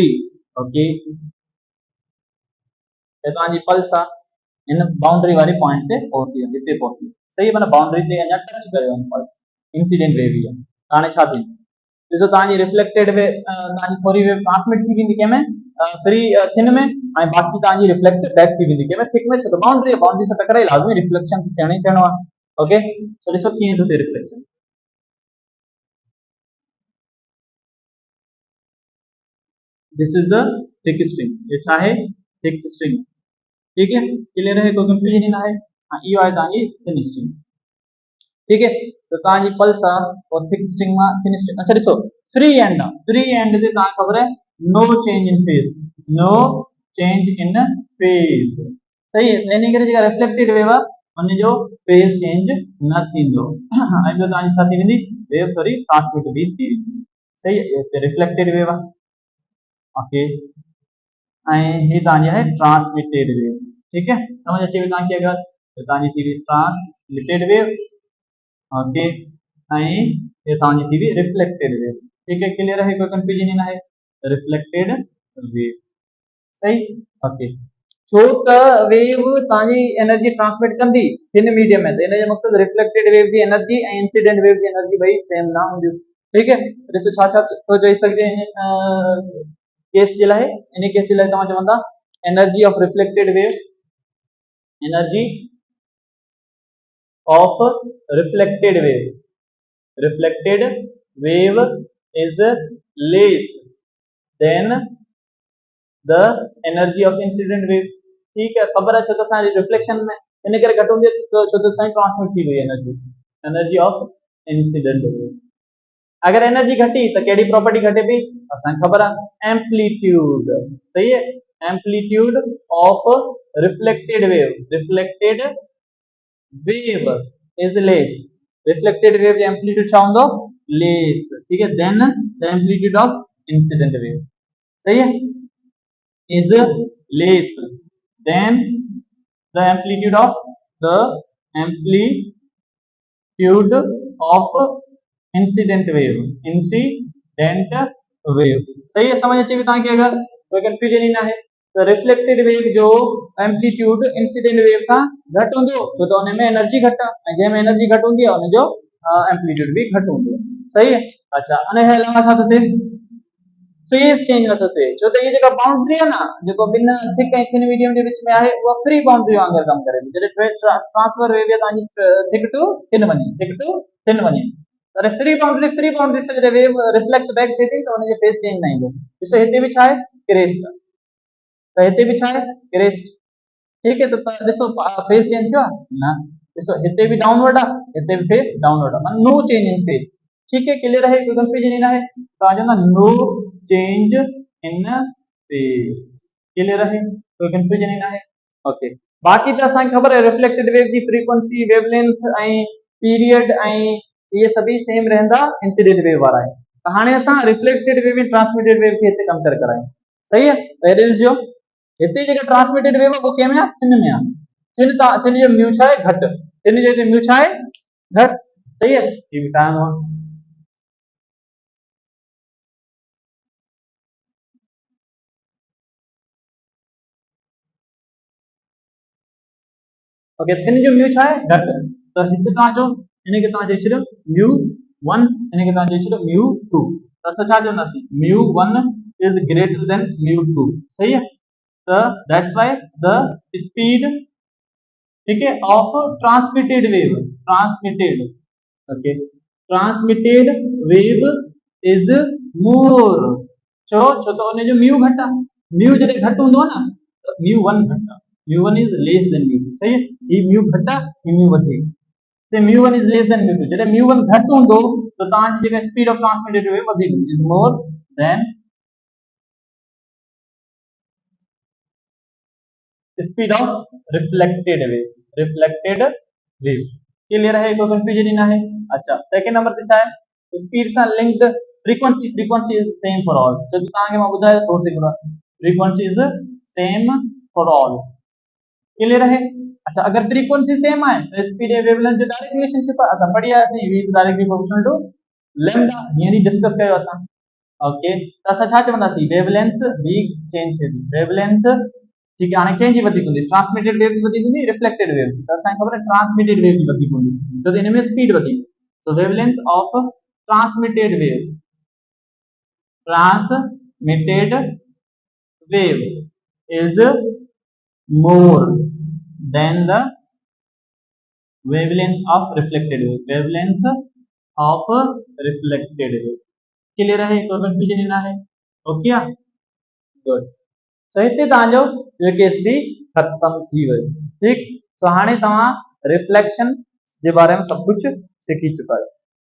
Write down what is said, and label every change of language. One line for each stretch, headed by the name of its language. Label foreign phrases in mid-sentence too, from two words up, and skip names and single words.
Sindhi: ओके त तव्हांजी पल्स आहे इन बाउंड्री वारे पॉइंट ते पहुती वेंदी, हिते पहुती, सही, माना बाउंड्री ते अञा टच कयो आहे पल्स,
English: incident wave
Sindhi: ही आहे, हाणे छा थींदो ॾिसो तव्हांजी
English: reflected wave
Sindhi: तव्हांजी थोरी वेव ट्रांसमिट थी वेंदी कंहिंमें
English: free thin
Sindhi: में, ऐं बाक़ी तव्हांजी
English: reflect back
Sindhi: थी वेंदी कंहिंमें थिक में, छो त बाउंड्री आहे, बाउंड्री सां टकराई लाज़मी रिफ्लेक्शन थियणो ई थियणो आहे। ओके तो ॾिसो कीअं थो थिए रिफ्लेक्शन,
English: this is the thick string,
Sindhi: ये छा है
English: thick string,
Hindi: ठीक है, क्लियर है,
Sindhi: कोई कंफ्यूजन न आहे। हाँ इहो आहे तव्हांजी
English: thin string,
Hindi: ठीक है,
Sindhi: तो तव्हांजी पल्स आहे और
English: thick string
Sindhi: मां
English: thin string,
Sindhi: अच्छा ॾिसो
English: free end
Sindhi: आहे,
English: free end
Sindhi: ते तव्हांखे ख़बर आहे
English: no change in phase, no change in phase.
Hindi: सही है,
Sindhi: इन करे जेका
English: reflected wave
Sindhi: आहे उन जो फेज चेंज न थींदो ऐं ॿियो तव्हांजी छा थी वेंदी, वेव थोरी ट्रांसमिट बि थी वेंदी।
Hindi: सही है, ये
English: reflected wave
Hindi: आहे। ओके,
Sindhi: ऐं ही तव्हांजी आहे
English: transmitted wave.
Hindi: ठीक है,
Sindhi: समझ अचे तव्हांखे अगरि त तव्हांजी थी वई
English: transmitted wave.
Sindhi: ओके, ऐं ये तव्हांजी थी वई
English: reflected wave.
Hindi: ठीक है, क्लियर है, कोई कंफ्यूजन न आहे।
English: reflected wave, सही। ओके,
Sindhi: छो त वेव तव्हांजी एनर्जी ट्रांसमिट कंदी
English: thin medium
Sindhi: में, त इन जो मक़सद
English: reflected wave
Sindhi: जी एनर्जी ऐं
English: incident wave
Sindhi: जी एनर्जी ॿई सेम न हूंदियूं।
Hindi: ठीक है,
Sindhi: ॾिसो छा छा थो चई सघिजे केस जे लाइ। इन केस जे लाइ तव्हां चवंदा
English: energy of reflected wave, energy of reflected wave is less than the energy of incident wave।
Hindi: ठीक है,
Sindhi: खबर है छो तो सारी रिफ्लेक्शन में इन करे घट होंदी है, छो तो सारी ट्रांसमिट थी गई
English: energy of incident wave.
Sindhi: अगर एनर्जी घटी तो केड़ी प्रॉपर्टी घटे भी असां खबर है, एम्पलीट्यूड।
Hindi: सही है,
English: amplitude of reflected wave is less. reflected wave
Sindhi: जो एम्पलीट्यूड छा होंदो, लेस।
Hindi: ठीक है,
English: then the amplitude of incident wave.
Hindi: सही है,
English: is less than the amplitude of incident wave।
Hindi: सही है,
Sindhi: समझ अचे तव्हांखे अगर कोई कंफ्यूजन ही ना है। तो
English: reflected wave
Sindhi: जो एम्पलीट्यूड
English: incident wave
Sindhi: का घट होंदो छो तो उन में एनर्जी घट है, जे में एनर्जी घट होंदी है उन जो एम्पलीट्यूड भी घट होंदो।
Hindi: सही है। अच्छा,
Sindhi: अने अलावा छा थो थिए, फेज चेंज न थो थिए, छो त ये जेका बाउंड्री है ना जेको बिन थिक ऐं
English: thin medium
Sindhi: जे विच में आहे उहा
English: free boundary
Sindhi: वांगुरु कम करे थी। जॾहिं
English: transfer wave
Sindhi: आहे तव्हांजी
English: thick to thin
Sindhi: वञे, अरे
English: free boundary
Sindhi: से जॾहिं वेव
English: reflect back
Sindhi: थिए थी त उन जो फेज चेंज न ईंदो। ॾिसो हिते बि छा आहे, क्रेस्ट, त हिते बि छा आहे, क्रेस्ट।
Hindi: ठीक है,
Sindhi: तो ॾिसो
English: phase change
Sindhi: थियो आहे न, ॾिसो हिते बि डाउनवर्ड आहे, हिते बि फेज डाउनवर्ड आहे, माना
English: no change in phase.
Hindi: ठीक है, क्लियर है, कोई कंफ्यूजन ही ना है। तो आ जाना
English: no change in phase.
Hindi: क्लियर है, कोई कंफ्यूजन ही ना है।
Sindhi: ओके, बाकी तो असां खबर है
English: reflected wave
Sindhi: की फ्रीक्वेंसी, वेवलेंथ ऐं पीरियड ऐं ये सभी सेम रहंदा
English: incident wave
Sindhi: वाला है। तो हाने असां
English: reflected wave
Sindhi: ऐं
English: transmitted wave
Sindhi: के हिते कंपेयर करायूं।
Hindi: सही है,
Sindhi: एरिस जो हिते जेका
English: transmitted wave
Sindhi: है वो के में थिन में आ, थिन जो म्यू छा है घट, थिन जो म्यू छा है घट।
Hindi: सही है, ये भी टाइम हुआ।
Sindhi: ओके, थिन जो म्यू छा है घट, तो हिते तव्हां जो इन के तव्हां चई छॾियो म्यू 1, इन के तव्हां चई छॾियो म्यू 2। त असां छा चवंदासीं,
English: mu 1 is greater than mu 2.
Hindi: सही है,
English: so that's why the speed,
Hindi: ठीक है,
English: of transmitted wave, okay, transmitted wave is more.
Sindhi: छो तो उन जो म्यू घट आहे, म्यू जॾहिं घट हूंदो आहे न त म्यू 1 घट आहे,
English: mu 1 is less than mu 2.
Hindi: सही है,
Sindhi: ही म्यू घट आहे, ही म्यू वधीक, से
English: mu 1 is less than mu 2.
Sindhi: जॾहिं म्यू 1 घट हूंदो त तव्हांजी जेका
English: speed of transmitted wave
Sindhi: वधीक हूंदी,
English: is more than speed of reflected wave.
Hindi: क्लियर है, कोई कंफ्यूजन ही ना है। अच्छा,
English: second number
Hindi: पे छा है, स्पीड से
English: linked frequency is same for all.
Sindhi: जो तव्हांखे मां ॿुधायो सोर्स हिकिड़ो,
English: frequency is same for all.
Hindi: क्लियर है।
Sindhi: अच्छा, अगर फ्रीक्वेंसी सेम है तो स्पीड ऐं वेवलेंथ जो
English: direct relationship
Sindhi: आहे, असां पढ़ी आयासीं,
English: v is directly proportional to lambda,
Sindhi: हींअर ही डिस्कस कयो असां। ओके, त असां छा चवंदासीं, वेवलेंथ भी चेंज थिए थी, वेवलेंथ ठीक है, हाणे कंहिंजी वधीक हूंदी,
English: transmitted wave
Sindhi: जी वधीक हूंदी,
English: reflected wave
Sindhi: जी, त असांखे ख़बर आहे
English: transmitted wave
Sindhi: जी वधीक हूंदी, छो त इन में स्पीड वधीक।
English: so wavelength of transmitted wave is more than the wavelength of reflected wave।
Hindi: क्लियर है, कोई कंफ्यूजन ना है।
English: okay, good.
Sindhi: सो हिते तव्हांजो जो केस भी खत्म थी वियो। ठीक, सो हाणे तव्हां रिफ्लेक्शन जे बारे में सब कुछ सीखी चुका आहियो।